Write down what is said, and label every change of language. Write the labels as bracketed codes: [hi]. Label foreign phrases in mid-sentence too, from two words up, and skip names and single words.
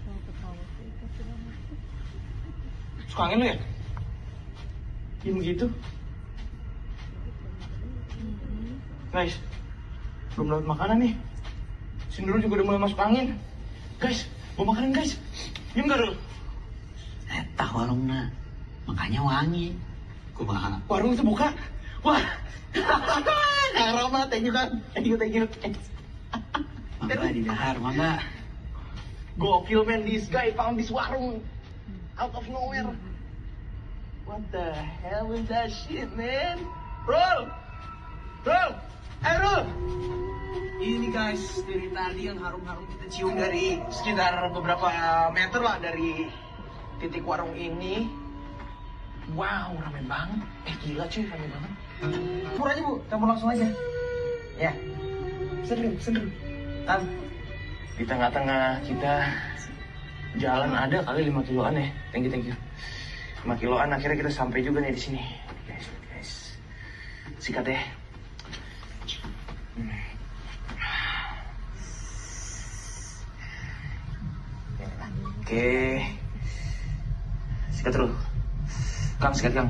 [id] Suka angin lu ya? Diem gitu. Guys, belum dapat makanan nih. Si Nurul juga udah mulai masuk angin. Guys, mau makanan guys. Diem gak, Rul? [su] Tah warungna, makanya wangi. Kumaha? [id] Warung itu buka. Wah. Kang Roma, [en] thank you [id] kan. [en] Thank you. [su] Mangga di dahar, mangga. [en] Gokil man, this guy found this warung out of nowhere. What the hell is that shit, man? Roll! Roll! Roll! [id] Ini guys, dari tadi yang harum-harum kita cium dari sekitar beberapa meter lah dari titik warung ini. Wow, rame banget. Gila cuy, rame banget. Pur aja bu, kamu langsung aja. Ya, seru. Kan, di tengah-tengah kita jalan ada kali 5 kiloan ya. [en] Thank you. [id] 5 kiloan akhirnya kita sampai juga nih di sini. Guys. Sikat ya. Oke. Sikat dulu. Kang, sikat Kang.